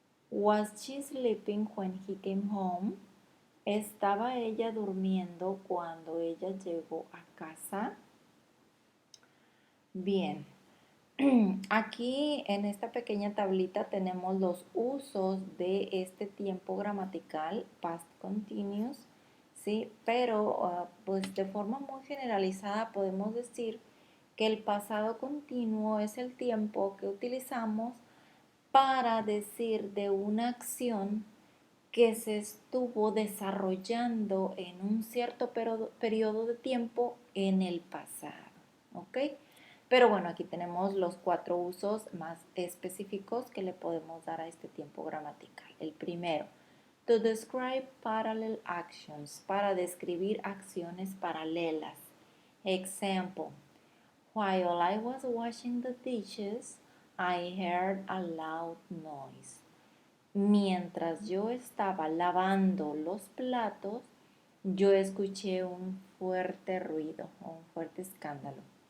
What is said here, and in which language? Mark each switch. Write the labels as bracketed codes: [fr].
[en] Was she sleeping when he came home? [es] ¿Estaba ella durmiendo cuando ella llegó a casa? Bien, aquí en esta pequeña tablita tenemos los usos de este tiempo gramatical past continuous, ¿sí? Pero pues de forma muy generalizada podemos decir que el pasado continuo es el tiempo que utilizamos para decir de una acción que se estuvo desarrollando en un cierto periodo de tiempo en el pasado, ¿ok? Pero bueno, aquí tenemos los 4 usos más específicos que le podemos dar a este tiempo gramatical. El primero: [en] to describe parallel actions, [es] para describir acciones paralelas. Example: [en] While I was washing the dishes, I heard a loud noise. [es] Mientras yo estaba lavando los platos, yo escuché un fuerte ruido o un fuerte escándalo.